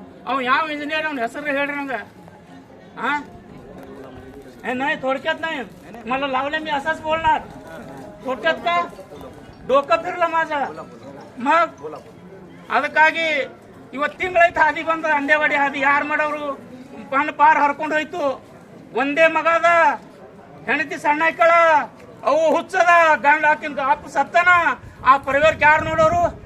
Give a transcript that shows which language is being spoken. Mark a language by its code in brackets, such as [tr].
[kn] ಅವ್ ಯಾವ ಇಂಜಿನಿಯರ್ ಅವ್ನ ಹೆಸರು ಹೇಳ್ರಿ ನಂಗೆ. [mr] नाही थोडक्यात नाही, मला लावले मी असंच बोलणार. थोडक्यात का डोकं फिरलं माझं. [kn] मग ಅದಕ್ಕಾಗಿ ಇವತ್ತು ತಿಂಗಳೈತೆ ಹಾದಿ ಬಂದ ಅಂದೇವಾಡಿ ಹಾದಿ. ಯಾರು ಮಾಡೋರು ಪಣ್ಣ ಪಾರ್ ಹರ್ಕೊಂಡು ಹೋಯ್ತು. ಒಂದೇ ಮಗದ ಹೆಂಡತಿ ಸಣ್ಣ ಐಕಳ, ಅವು ಹುಚ್ಚದ, ಗಂಡ ಹಾಕಿನ ಅಪ್ಪ ಸತ್ತನ. ಆ ಪರಿವಾರಕ್ಕೆ ಯಾರು ನೋಡೋರು?